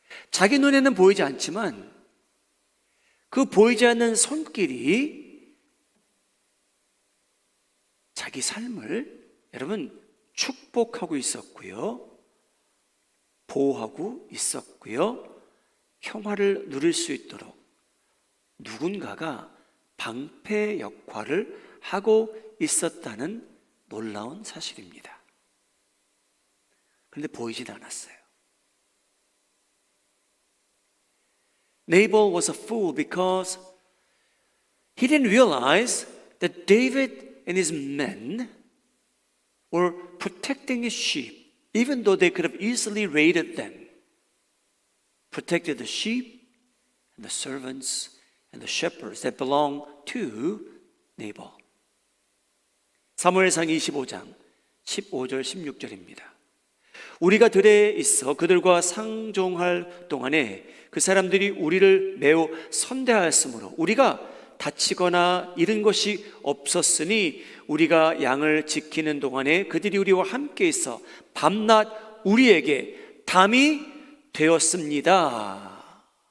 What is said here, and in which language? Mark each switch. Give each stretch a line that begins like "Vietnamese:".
Korean: 자기 눈에는 보이지 않지만 그 보이지 않는 손길이 자기 삶을 여러분 축복하고 있었고요, 보호하고 있었고요, 평화를 누릴 수 있도록 누군가가 방패 역할을 하고 있었다는 놀라운 사실입니다. 그런데 보이진 않았어요.
English: Nabal was a fool because He didn't realize that David and his men were protecting his sheep, even though they could have easily raided them. Protected the sheep and the servants and the shepherds that belonged to Nabal.
Korean: 사무엘상 25장 15절 16절입니다. 우리가 들에 있어 그들과 상종할 동안에 그 사람들이 우리를 매우 선대하였으므로 우리가 다치거나 잃은 것이 없었으니 우리가 양을 지키는 동안에 그들이 우리와 함께 있어 밤낮 우리에게 담이 되었습니다.